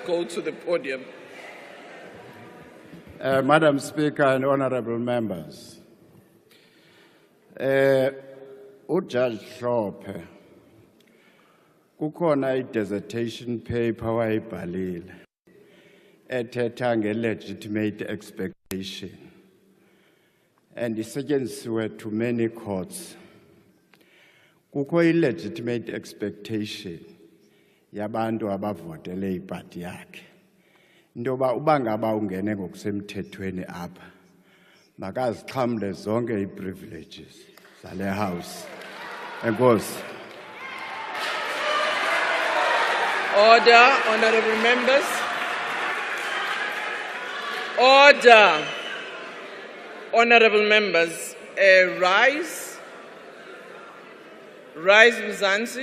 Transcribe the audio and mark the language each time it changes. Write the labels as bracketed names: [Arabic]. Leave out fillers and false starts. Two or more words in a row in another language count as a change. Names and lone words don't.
[English] Go to the podium. Madam Speaker and honourable members, [Xhosa] Judge Shlope, kukhona i- [English] dissertation paper [Xhosa] wayibhalile ethetha nge- [English] legitimate expectation and [Xhosa] isetyenzisiwe [English] to many courts. [Xhosa] Kukho i- [English] legitimate expectation [Xhosa] yabantu abavotele ipati yakhe. Ndoba uba ngaba ungene ngokusemthethweni apha, makazixhamle zonke ii-privileges zale house. Enkosi. [English] Order, honourable members. Order, honourable members. Rise. Rise, Mzansi.